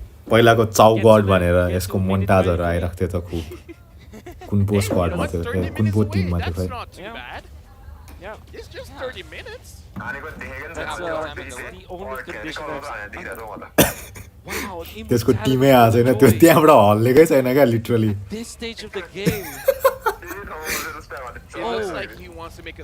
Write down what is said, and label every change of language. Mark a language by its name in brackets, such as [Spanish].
[Nepali] पहिलाको चाउ गड भनेर यसको मोन्टाजहरू आइरहेको थियो त खुब कुन पो स्क्वाडमा थियो ए, कुन पो टिममा थियो खै [English] Yeah. It's just 30 minutes. That's the only condition I've Wow. [Nepali] त्यसको टिमै आएको छैन त्यो त्यहाँबाट हल्लेकै छैन क्या literally [English] This stage of the game. It looks like he wants to make a